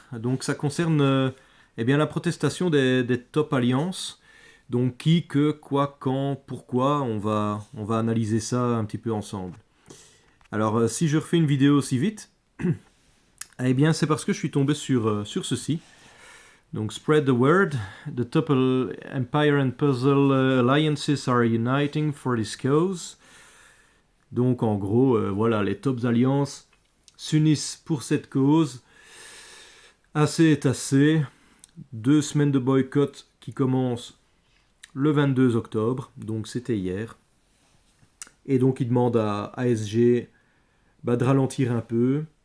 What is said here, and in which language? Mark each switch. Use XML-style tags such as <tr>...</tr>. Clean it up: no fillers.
<fr>Donc ça concerne eh bien, la protestation des top alliances. Donc qui, que, quoi, quand, pourquoi, on va analyser ça un petit peu ensemble. Alors si je refais une vidéo aussi vite, eh bien c'est parce que je suis tombé sur ceci.</fr> <en>Donc spread the word, the top empire and puzzle alliances are uniting for this cause.</en> <fr>Donc en gros, voilà, les top alliances s'unissent pour cette cause. Assez est assez. 2 semaines de boycott qui commencent le 22 octobre, donc c'était hier. Et donc ils demandent à ASG de ralentir un peu.</fr>